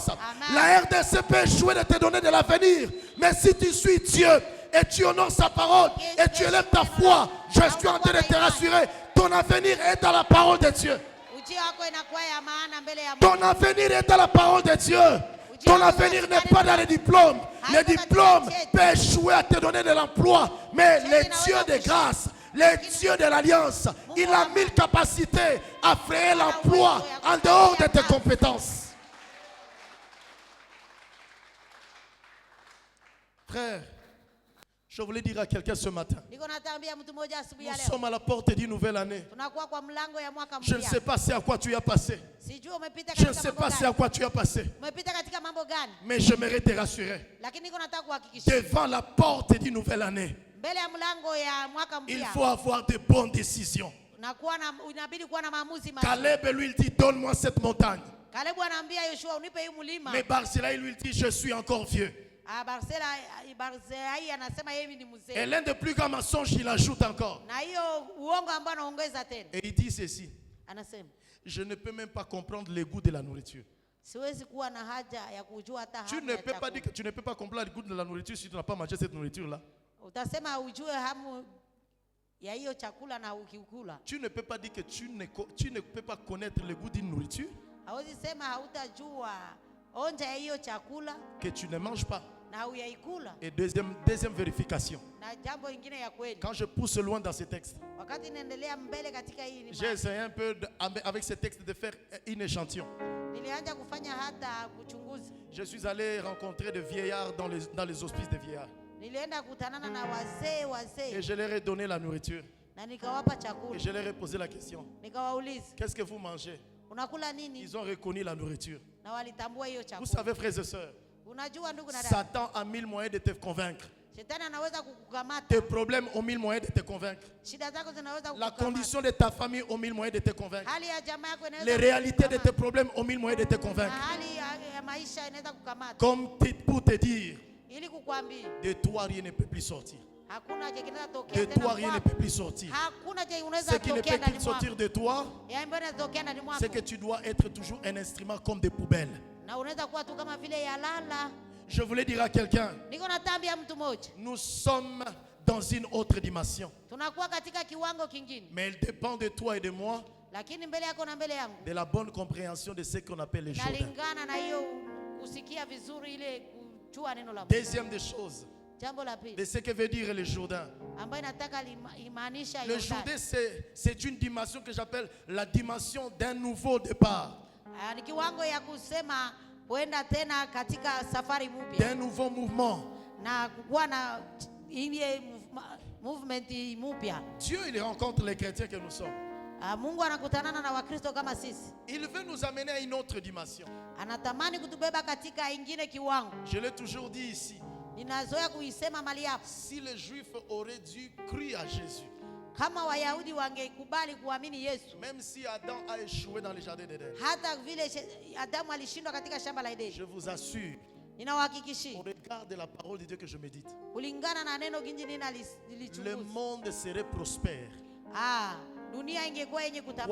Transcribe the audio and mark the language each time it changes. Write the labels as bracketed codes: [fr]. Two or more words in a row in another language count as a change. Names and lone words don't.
[fr] La RDC peut échouer de te donner de l'avenir. Mais si tu suis Dieu et tu honores sa parole et tu élèves ta foi, je suis en train de te rassurer. Ton avenir est dans la parole de Dieu. [sw] ujio wako inakuwa ya maana mbele ya Mungu. [fr] Ton avenir est dans la parole de Dieu. Ton avenir n'est pas dans les diplômes. Les diplômes peuvent échouer à te donner de l'emploi. Mais le Dieu de grâce, le Dieu de l'alliance, il a 1000 capacités à créer l'emploi en dehors de tes compétences. Frère, je voulais dire à quelqu'un ce matin, [sw] Niko natambia mtu mmoja asubuhi ya [fr] nous [sw] leo. [fr] sommes à la porte d'une nouvelle année. [sw] Tunakuwa kwa mlango ya mwaka [fr] Je ne sais [sw] mpya. [fr] pas c'est à quoi tu as passé. [sw] Sijui umepita [fr] Je ne [sw] katika [fr] sais [sw] mambo [fr] pas c'est à [sw] gani. [fr] quoi tu as passé. [sw] Umepita katika mambo gani? [fr] Mais j'aimerais te rassurer. [sw] Lakini niko nataka kuhakikisha [fr] Devant la porte d'une nouvelle année, [sw] mbele ya mlango ya mwaka [fr] il [sw] mpya [fr] faut avoir de bonnes décisions. [sw] inabidi kuwa na maamuzi mazuri. [fr] Caleb lui il dit, donne-moi cette montagne. [sw] Kalebu anaambia Yoshua, unipe hii mlima. [fr] Mais Barzilai lui il dit, je suis encore vieux. [sw] Barzilai anasema yeye ni mzee. [fr] Et l'un des plus grands mensonges, il ajoute encore. [sw] Na hiyo uongo ambao anaongeza tena. [fr] Et il dit ceci, [sw] Anasema, [fr] je ne peux même pas comprendre le goût de la nourriture. [sw] siwezi kuwa na haja ya kujua hata [fr] Tu [sw] hamu [fr] ne [sw] ya [fr] peux pas [sw] chakula. [fr] dire que tu ne peux pas comprendre le goût de la nourriture si tu n'as pas mangé cette nourriture-là. [sw] Utasema ujue hamu ya hiyo chakula na ukikula. [fr] Tu ne peux pas dire que tu ne peux pas connaître le goût d'une nourriture [sw] hawezi sema hautajua onja ya hiyo chakula [fr] que tu ne manges pas. [sw] na huyaikula. [fr] Et deuxième vérification. [sw] Na jambo lingine ya kweli, [fr] Quand je pousse loin dans ces textes, [sw] wakati naendelea mbele katika hii [fr] j'ai essayé un peu avec ces textes de faire une échantillon. [sw] nilianza kufanya hata kuchunguzi. [fr] Je suis allé rencontrer des vieillards dans les hospices des vieillards. [sw] Nilienda kutanana na [fr] Et [sw] wazee [fr] je leur ai donné la nourriture. [sw] na nikawapa [fr] Et [sw] chakula, [fr] je leur ai posé la question. [sw] nikawauliza [fr] Qu'est-ce que vous mangez? [sw] unakula nini, [fr] Ils ont reconnu la nourriture. [sw] na walitambua hiyo [fr] Vous [sw] chakula. [fr] savez, frères et sœurs, [sw] Unajua ndugu na dada, [fr] Satan a mille moyens de te convaincre. [sw] shetani anaweza kukukamata, [fr] Tes problèmes ont mille moyens de te convaincre. [sw] shida zako zinaweza [fr] La [sw] kukukamata, [fr] condition de ta famille ont mille moyens de te convaincre. [sw] hali ya jamaa yako inaweza [fr] Les réalités de tes [sw] kukukamata, [fr] problèmes ont mille moyens de te [sw] na [fr] convaincre. [sw] hali ya maisha inaweza kukamata, [fr] Pour te dire, [sw] ili kukuambia [fr] de toi rien ne peut plus sortir. [sw] hakuna cha kinaweza [fr] De [sw] tokea [fr] toi [sw] tena [fr] rien ne [sw] kwako. [fr] peut plus sortir. [sw] Hakuna cha [fr] Ce [sw] unaweza [fr] qui ne [sw] tokea [fr] peut [sw] ndani [fr] plus sortir [sw] mwako, [fr] de toi, [sw] ya ambayo inaweza tokea ndani mwako, [fr] c'est que tu dois être toujours un instrument comme des poubelles. [sw] na unaweza kuwa tu kama vile ya lala. [fr] Je voulais dire à quelqu'un, [sw] Niko na tambia mtu mmoja, [fr] nous sommes dans une autre dimension. [sw] tunakuwa katika kiwango kingine, [fr] Mais il dépend de toi et de moi, [sw] lakini mbele yako na mbele yangu [fr] de la bonne compréhension de ce qu'on appelle les Jourdains. [sw] nalingana na hiyo kusikia vizuri ile kujua neno la Mungu. [fr] Deuxième des choses, [sw] Jambo la pili [fr] de ce que veut dire les Jourdains. [sw] ambayo nataka imaanisha [fr] Le [sw] Yordani. [fr] Jourdain, c'est une dimension que j'appelle la dimension d'un nouveau départ, [sw] Ni kiwango ya kusema kuenda tena katika safari mpya [fr] d'un nouveau mouvement. [sw] na kuwa na ile movement mpya. [fr] Dieu, il rencontre les chrétiens que nous sommes. [sw] Mungu anakutanana na Wakristo kama sisi, [fr] Il veut nous amener à une autre dimension. [sw] anatamani kutubeba katika ingine kiwango. [fr] Je l'ai toujours dit ici. [sw] Ninazoea kuisema mali hapa, [fr] Si les Juifs auraient dû croire à Jésus, [sw] kama Wayahudi wangekubali kuamini Yesu, [fr] même si Adam a échoué dans le jardin d'Éden, [sw] hata vile Adamu alishindwa katika shamba la Edeni, [fr] je vous assure, au [sw] ninawahakikishia [fr] regard de la parole de Dieu que je médite, [sw] kulingana na neno ginji [fr] le [sw] nilichunguza, [fr] monde serait prospère. [sw] dunia ingekuwa yenye kutamani,